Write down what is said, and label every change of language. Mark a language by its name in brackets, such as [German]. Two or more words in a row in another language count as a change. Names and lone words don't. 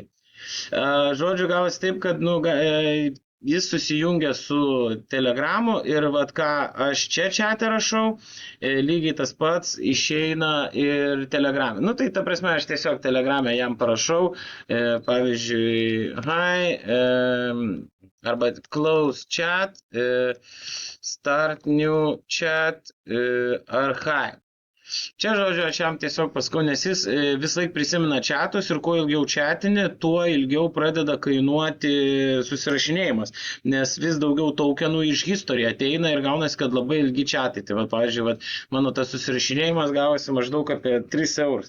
[Lithuanian] Žodžiu, gavosi taip, kad jis susijungia su Telegramu ir vat ką aš čia čate rašau, lygiai tas pats išeina ir Telegrame. Tai ta prasme, aš tiesiog Telegrame jam parašau, pavyzdžiui, hi, arba [English] close chat, start new chat, [Lithuanian] ar hi. Čia, žodžiu, aš jam tiesiog paskau, nes jis visąlaik prisimena chatus ir kuo ilgiau chatini, tuo ilgiau pradeda kainuoti susirašinėjimas, nes vis daugiau tokenų iš history ateina ir gaunasi, kad labai ilgi chatai. Tai, pavyzdžiui, mano tas susirašinėjimas gavosi maždaug apie 3 eurus.